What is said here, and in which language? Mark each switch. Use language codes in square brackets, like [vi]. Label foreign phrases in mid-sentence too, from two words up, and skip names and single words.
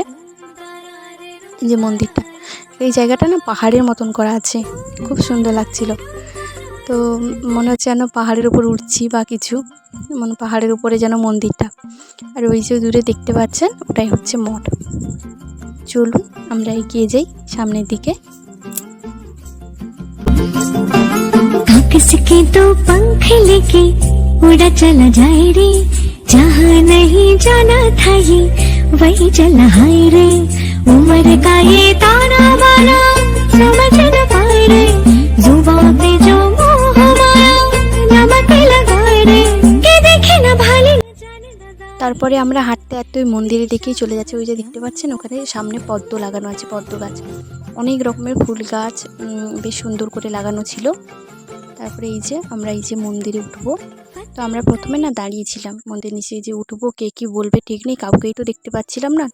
[bn] যে মন্দিরটা, এই জায়গাটা না পাহাড়ের মতন করা আছে, খুব সুন্দর লাগছিল। তো মনে হচ্ছে যেন পাহাড়ের উপর উঠছি বা কিছু, মানে পাহাড়ের উপরে যেন মন্দিরটা। আর ওই যে দূরে দেখতে পাচ্ছেন ওটাই হচ্ছে মঠ। চলুন আমরা এগিয়ে যাই সামনের দিকে। [hi] किसके दो पंख लेके उड़ा चला जाए रे, जहाँ नहीं जाना था ये वही चला हाय रे। उम्र का ये ताना बाना समझ न पाए रे, जुबां पे जो मोह माया नमक लगाए रे, के देखे ना भाली न जाने न दाए। [bn] তারপরে আমরা হাঁটতে হাঁটতে ওই মন্দিরের দিকেই চলে যাচ্ছি। ওই যে দেখতে পাচ্ছেন ওখানে সামনে পদ্ম লাগানো আছে, পদ্ম গাছ, অনেক রকমের ফুল গাছ বেশ সুন্দর করে লাগানো ছিল। তারপরে এই যে আমরা এই যে মন্দিরে উঠবো। তো আমরা প্রথমে না দাঁড়িয়েছিলাম মন্দির নিচে, যে উঠবো কে কী বলবে ঠিক নেই, কাউকেই তো দেখতে পাচ্ছিলাম না।